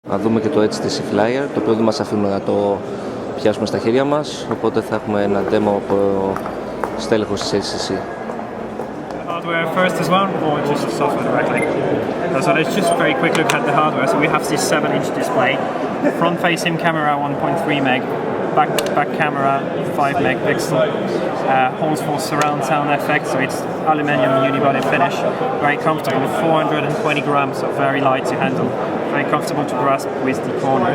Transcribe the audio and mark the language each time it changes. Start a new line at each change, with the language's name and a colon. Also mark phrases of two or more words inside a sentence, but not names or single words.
Greek: Να δούμε και το HTC Flyer, το οποίο δεν μας αφήνουν να το πιάσουμε στα χέρια μας, οπότε θα έχουμε ένα demo από στέλεχος της HTC.
English: Hardware first as well, or just software directly? So let's just very quick look at the hardware. So we have this 7-inch display, front-facing camera 1.3 meg, back camera 5 megapixel, holes for surround sound effect, so it's aluminium unibody finish, very comfortable, 420 grams, so very light to handle, very comfortable to grasp with the corners.